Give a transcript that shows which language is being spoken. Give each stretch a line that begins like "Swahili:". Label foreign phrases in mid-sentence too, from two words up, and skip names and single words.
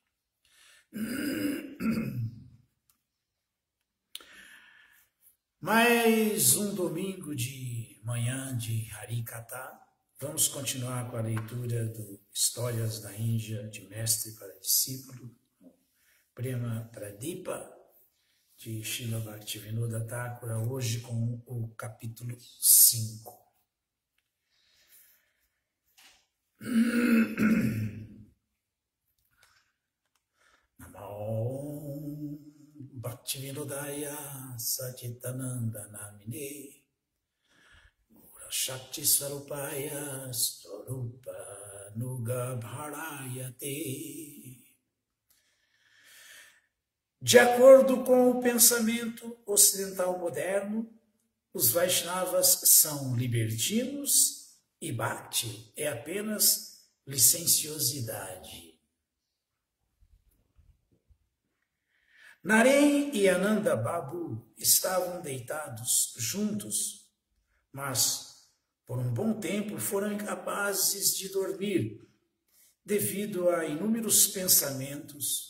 Portuguese: Mais um domingo de manhã de Harikatha. Vamos continuar com a leitura do Histórias da Índia, de Mestre para Discípulo, Prema Pradipa, de Srila Bhaktivinoda Thakura, hoje com o capítulo 5.
Sanskrit: नमो भक्तिविनोदाय सच्चिदानन्द नामिने शक्ति स्वरूपाय स्वरूप नुग भरायते.
Portuguese: De acordo com o pensamento ocidental moderno, os Vaishnavas são libertinos e Bhakti é apenas licenciosidade. Naren e Ananda Babu estavam deitados juntos, mas por um bom tempo foram incapazes de dormir devido a inúmeros pensamentos.